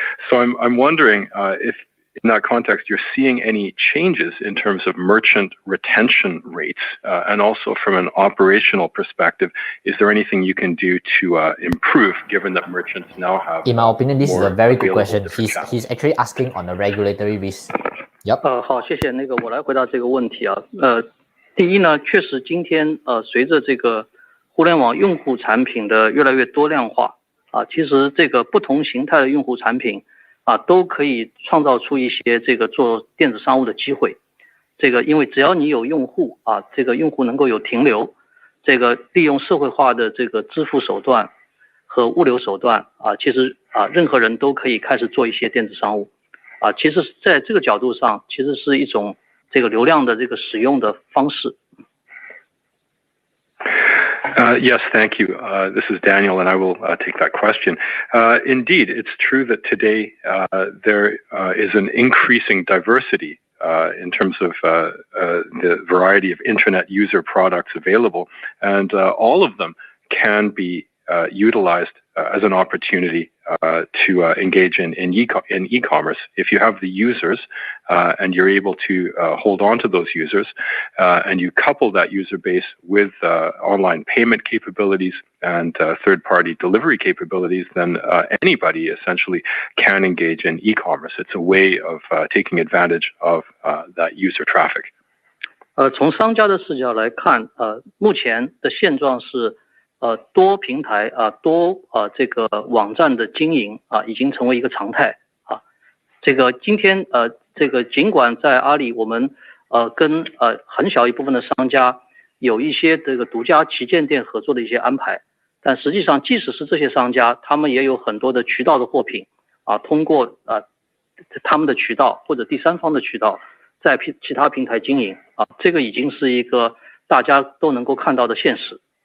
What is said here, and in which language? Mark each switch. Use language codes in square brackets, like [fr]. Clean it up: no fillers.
[en] So I'm wondering if in that context you're seeing any changes in terms of merchant retention rates, and also from an operational perspective, is there anything you can do to improve, given that merchants now have? In my opinion, this is a very good question. He's actually asking on the regulatory risk. Yep. [zh] 好，谢谢。我来回答这个问题啊。第一呢，确实今天随着这个互联网用户产品的越来越多样化啊，其实这个不同形态的用户产品啊，都可以创造出一些这个做电子商务的机会。这个因为只要你有用户啊，这个用户能够有停留，这个利用社会化的这个支付手段和物流手段啊，其实啊任何人都可以开始做一些电子商务啊。其实在这个角度上，其实是一种这个流量的这个使用的方式。 [en] Yes, thank you. This is Daniel, and I will take that question. Indeed, it's true that today there is an increasing diversity in terms of the variety of internet user products available, and all of them can be utilized as an opportunity to engage in e-commerce. If you have the users and you're able to hold on to those users, and you couple that user base with online payment capabilities and third-party delivery capabilities, then anybody essentially can engage in e-commerce. It's a way of taking advantage of that user traffic. [zh] 从商家的视角来看，目前的现状是。多平台多这个网站的经营已经成为一个常态啊。这个今天这个尽管在阿里我们跟很小一部分的商家有一些这个独家旗舰店合作的一些安排，但实际上即使是这些商家，他们也有很多的渠道的货品通过他们的渠道或者第三方的渠道在其他平台经营这个已经是一个大家都能够看到的现实。